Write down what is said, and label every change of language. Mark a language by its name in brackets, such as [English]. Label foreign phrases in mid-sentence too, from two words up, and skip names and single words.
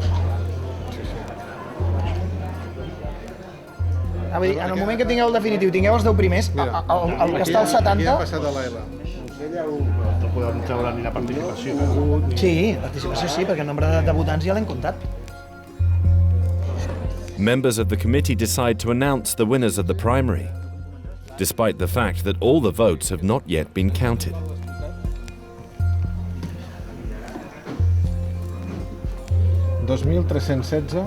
[Catalan] En el moment que tingueu el definitiu, tingueu els 10 primers, el que està al 70... Aquí ha passat a l'ELA. No podem treure ni la participació que ha hagut... Sí, participació sí, perquè el nombre de debutants ja l'hem comptat. [English] Members of the committee decide to announce the winners of the primary, despite the fact that all the votes have not yet been counted. (2.316)